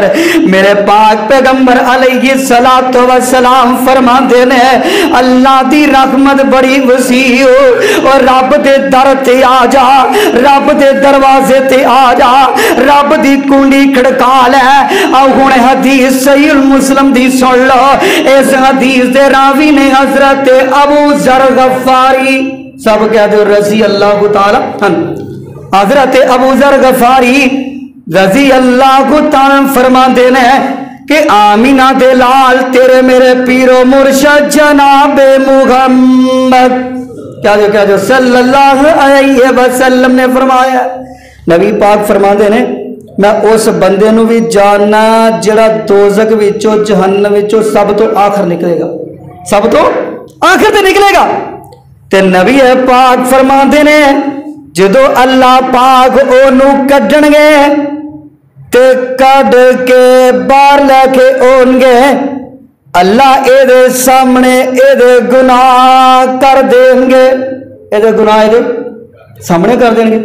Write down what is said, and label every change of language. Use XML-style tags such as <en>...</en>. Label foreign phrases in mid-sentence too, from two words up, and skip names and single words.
<pa>ਮੇਰੇ ਪਾਕ ਪੈਗੰਬਰ</pa> <ar>عليه الصلاة والسلام</ar> <pa>ਫਰਮਾਤੇ ਨੇ ਅੱਲਾਹ ਦੀ ਰਹਿਮਤ ਬੜੀ ਵਸੀ ਹੋ ਔਰ ਰੱਬ ਦੇ ਦਰ ਤੇ ਆ ਜਾ, ਰੱਬ ਦੇ ਦਰਵਾਜ਼ੇ ਤੇ ਆ ਜਾ, ਰੱਬ ਦੀ ਕੁੰਡੀ ਖੜਕਾ ਲੇ। ਹੁਣ ਹਦੀਸ ਸਹੀ ਮੁਸਲਿਮ ਦੀ ਸੁਣ ਲੋ। ਇਸ ਹਦੀਸ ਦੇ ਰਾਵੀ ਨੇ ਹਜ਼ਰਤ ਅਬੂ ਜ਼ਰ ਗਫ਼ਾਰੀ, ਸਬ ਕਹਿ ਦੋ</pa> <ar>رضي الله تعالى عنه,</ar> <pa>ਹਜ਼ਰਤ ਅਬੂ ਜ਼ਰ ਗਫ਼ਾਰੀ</pa> <ar>رضي الله تعالى</ar> <pa>ਫਰਮਾਤੇ ਨੇ ਕਿ ਆਮੀਨਾ ਦੇ ਲਾਲ ਤੇਰੇ ਮੇਰੇ ਪੀਰੋ ਮੁਰਸ਼ਦ ਜਨਾਬ ਮੁਹੰਮਦ ਕਿਆ ਜੋ</pa> <ar>صلى الله عليه وسلم</ar> <pa>ਨੇ ਫਰਮਾਇਆ। ਨਬੀ ਪਾਕ ਫਰਮਾਤੇ ਨੇ ਮੈਂ ਉਸ ਬੰਦੇ ਨੂ ਭੀ ਜਾਣਨਾ ਜਿਹੜਾ ਦੋਜ਼ਖ ਵਿਚੋਂ ਜਹੰਨਮ ਵਿਚੋਂ ਸਬ ਤੋ ਆਖ਼ਿਰ ਨਿਕਲੇਗਾ, ਸਬ ਤੋ ਆਖ਼ਿਰ ਤੇ ਨਿਕਲੇਗਾ। ਤੇ ਨਬੀ ਪਾਕ ਫਰਮਾਤੇ ਨੇ ਜਦੋਂ ਅੱਲਾਹ ਪਾਕ ਓਨੂ ਕੱਢਣਗੇ ਤੇ ਕੱਡ ਕੇ ਬਾਹਰ ਲੈਕੇ ਆਉਣਗੇ, ਅੱਲਾਹ ਏਦੇ ਸਾਮ੍ਹਣੇ ਏਦੇ ਗੁਨਾਹ ਕਰ ਦੇਂਗੇ, ਏਦੇ ਗੁਨਾਹ ਏਦੇ ਸਾਮ੍ਹਣੇ ਕਰ ਦੇਂਗੇ।</pa>